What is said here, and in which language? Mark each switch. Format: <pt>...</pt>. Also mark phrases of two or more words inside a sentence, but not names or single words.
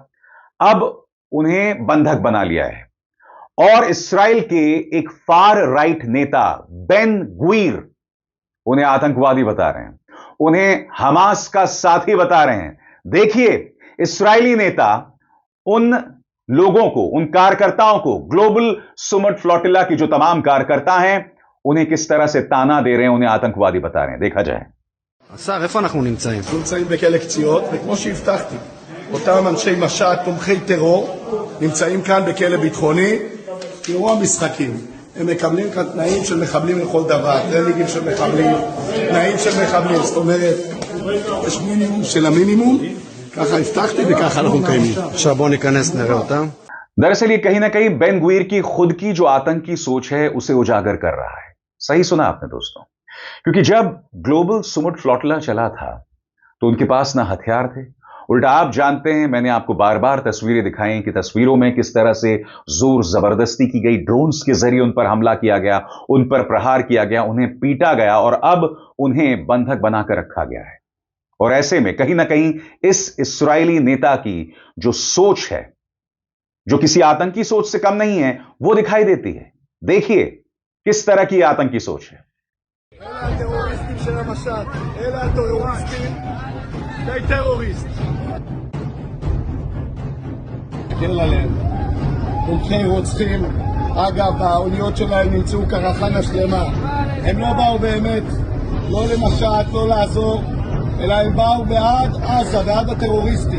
<hi>अब उन्हें बंधक बना लिया है और इस्राएल के एक</hi> <en>far right</en> <hi>नेता बेन गुवीर उन्हें आतंकवादी बता रहे हैं, उन्हें हमास का साथी बता रहे हैं। देखिए, इस्राएली नेता उन लोगों को, उन कार्यकर्ताओं को, ग्लोबल सुमुड फ्लोटिला की जो तमाम कार्यकर्ता हैं, उन्हें किस तरह से ताना दे रहे हैं, उन्हें आतंकवादी बता रहे हैं। देखा जाए।</hi> <he>השר, איפה אנחנו נמצאים? אנחנו נמצאים בכלא קציעות, וכמו שהבטחתי, אותם אנשי משט, תומכי טרור, נמצאים כאן בכלא ביטחוני, תראו המשחקים. הם מקבלים כאן תנאים של מחבלים לכל דבר, טרנינגים של מחבלים, תנאים של מחבלים, זאת אומרת, יש מינימום של המינימום, ככה הבטחתי וככה אנחנו מקיימים. עכשיו בואו ניכנס נראה אותם.</he> <hi>दरअसल ये कहीं ना कहीं बेन गुवीर की खुद की जो आतंकी सोच है उसे उजागर कर रहा है। सही सुना आपने दोस्तों, क्योंकि जब ग्लोबल सुमुड फ्लोटिला चला था तो उनके पास ना हथियार थे, उल्टा आप जानते हैं, मैंने आपको बार बार तस्वीरें दिखाई कि तस्वीरों में किस तरह से जोर जबरदस्ती की गई, ड्रोन्स के जरिए उन पर हमला किया गया, उन पर प्रहार किया गया, उन्हें पीटा गया और अब उन्हें बंधक बनाकर रखा गया है। और ऐसे में कहीं ना कहीं इस इस्राएली नेता की जो सोच है, जो किसी आतंकी सोच से कम नहीं है, वो दिखाई देती है। देखिए किस तरह की आतंकी सोच है।</hi> <he>תומכי רוצחים, אגב, האוניות שלהם נמצאו קרחנה שלמה. הם לא באו באמת, לא למשט, לא לעזור, אלא הם באו בעד עזה, בעד הטרוריסטים.</he>